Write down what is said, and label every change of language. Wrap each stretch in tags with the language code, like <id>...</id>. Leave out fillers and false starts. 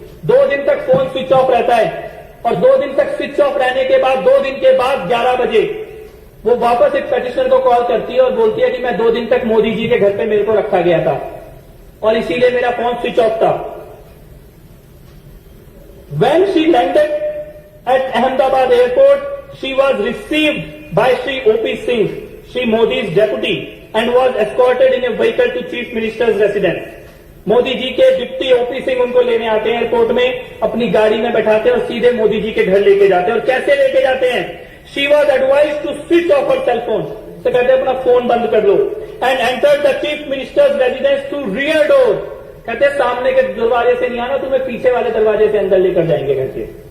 <hi>2 दिन तक phone switch off रहता है और 2 दिन तक स्विच ऑफ रहने के बाद 2 दिन के बाद 11 बजे वो वापस एक पेटिशनर को कॉल करती है और बोलती है कि मैं 2 दिन तक मोदी जी के घर पे मेरे को रखा गया था और इसीलिए मेरा फोन स्विच ऑफ था।</hi> <en>When she landed at Ahmedabad airport, she was received by Sri O.P. Singh, Sri Modi's deputy, and was escorted in a vehicle to Chief Minister's residence.</en> <hi>Modi ji के डिप्टी ओपी सिंह उनको लेने आते हैं airport में, अपनी गाड़ी में बैठाते हैं और सीधे मोदी जी के घर लेके जाते हैं। और कैसे लेके जाते हैं?</hi> <en>she was advise to switch off her cell phone,</en> <hi>तो कहते हैं अपना फोन बंद कर लो।</hi> <en>and enter the chief minister's residence through rear door,</en> <hi>कहते सामने के दरवाजे से नहीं आना, तुम्हें पीछे वाले दरवाजे से अंदर लेकर जाएंगे घर के।</hi>